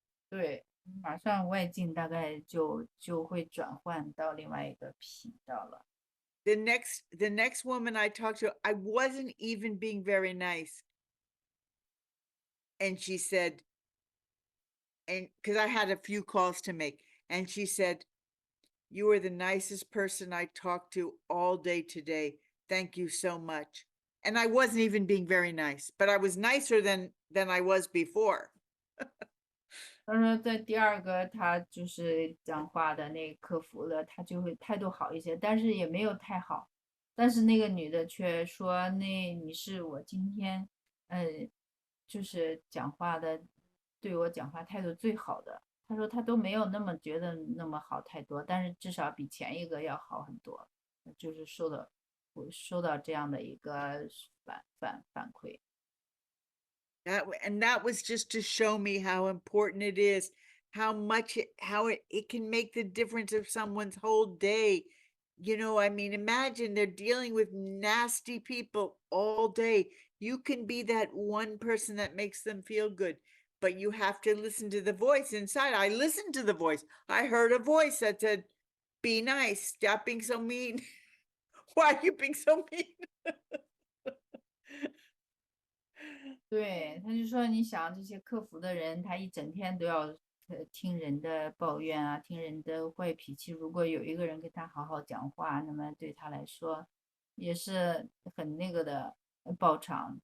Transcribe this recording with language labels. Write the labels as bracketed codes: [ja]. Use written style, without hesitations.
[zh] 对，马上外境大概就会转换到另外一个频道了。 [en] The next woman I talked to, I wasn't even being very nice. And she said, and because I had a few calls to make, and she said, "You are the nicest person I talked to all day today. Thank you so much." And I wasn't even being very nice, but I was nicer than I was before. [zh] 他说在第二个他就是讲话的那个客服的，他就会态度好一些，但是也没有太好。但是那个女的却说，那你是我今天，就是讲话的，对我讲话态度最好的。他说他都没有那么觉得那么好太多，但是至少比前一个要好很多，就是我收到这样的一个反馈。 [en] And that was just to show me how important it is, how much it can make the difference of someone's whole day. You know, I mean, imagine they're dealing with nasty people all day. You can be that one person that makes them feel good, but you have to listen to the voice inside. I listened to the voice. I heard a voice that said, "Be nice, stop being so mean." Why are you being so mean? [zh] 对，他就说，你想这些客服的人，他一整天都要听人的抱怨啊，听人的坏脾气。如果有一个人跟他好好讲话，那么对他来说也是很那个的报偿。